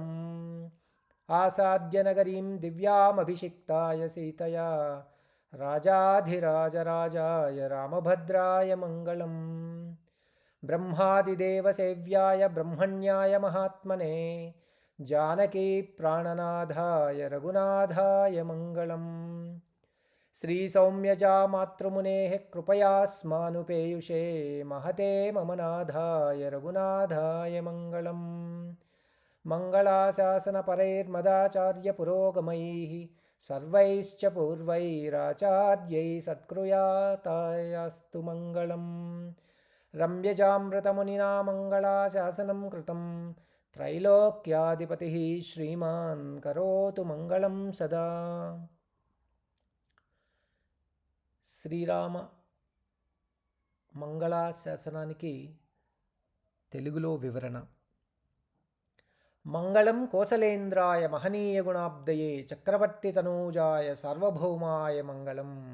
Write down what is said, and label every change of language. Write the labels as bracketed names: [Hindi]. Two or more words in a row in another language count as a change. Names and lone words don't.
[Sanskrit] ఆసాద్య నగరీం దివ్యామభిషిక్తాయ సీతయా రాజాధిరాజరాజాయ రామభద్రాయ మంగళం. బ్రహ్మాదిదేవసేవ్యాయ బ్రహ్మణ్యాయ మహాత్మనే జానకీ ప్రాణనాథాయ రఘునాథాయ మంగళం. श्रीसौम्यजा मातृमुनेः कृपयास्मानुपेयुषे महते मम नाथाय रघुनाथाय मङ्गलम्। मङ्गलाशासनपरैर्मदाचार्यपुरोगमैः सर्वैश्च पूर्वैराचार्यैः सत्कृयातायास्तु मङ्गलम्। रम्यजामृतमुनिना मङ्गलाशासनं कृतं त्रैलोक्याधिपतिः श्रीमान् करोतु मङ्गलं सदा। [Telugu] శ్రీరామ మంగళాశాసనానికి తెలుగులో వివరణ. [Sanskrit] మంగళం కోసలేంద్రాయ మహనీయ గుణాబ్దయే చక్రవర్తి తనూజాయ సార్వభౌమాయ మంగళం.